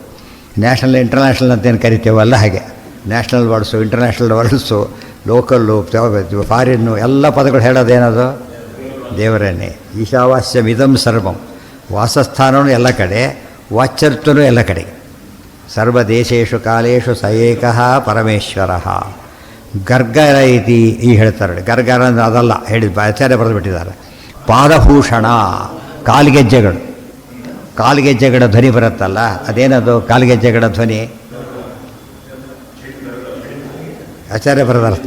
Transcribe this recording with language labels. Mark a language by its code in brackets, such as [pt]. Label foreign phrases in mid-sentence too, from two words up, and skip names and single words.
[en] national international [kn] ಅಂತೇನು ಕರಿತೇವಲ್ಲ ಹಾಗೆ. [en] national words, international words, local, foreign [kn] ಎಲ್ಲ ಪದಗಳು ಹೇಳೋದೇನದು? ದೇವರೇನೆ. [sa] ಈಶಾವಾಸ್ಯಮಿದಂ ಸರ್ವಂ. [kn] ವಾಸಸ್ಥಾನವೂ ಎಲ್ಲ ಕಡೆ, ವಾಚ್ಯತ್ವನೂ ಎಲ್ಲ ಕಡೆಗೆ. [sa] ಸರ್ವದೇಶೇಶು ಕಾಲೇಶು ಸ ಏಕಃ ಪರಮೇಶ್ವರ. [kn] ಗರ್ಗರ ಇತಿ ಈ ಹೇಳ್ತಾರೆ. ಗರ್ಗರ ಅಂದರೆ ಅದಲ್ಲ, ಹೇಳಿದ ಆಚಾರ್ಯ ಬರೆದು ಬಿಟ್ಟಿದ್ದಾರೆ. ಪಾದಭೂಷಣ, ಕಾಲ್ಗೆಜ್ಜೆಗಳು. ಕಾಲ್ಗೆಜ್ಜೆಗಳ ಧ್ವನಿ ಬರುತ್ತಲ್ಲ, ಅದೇನದು ಕಾಲ್ಗೆಜ್ಜೆಗಳ ಧ್ವನಿ? ಆಚಾರ್ಯ ಬರೆದರ್ಥ.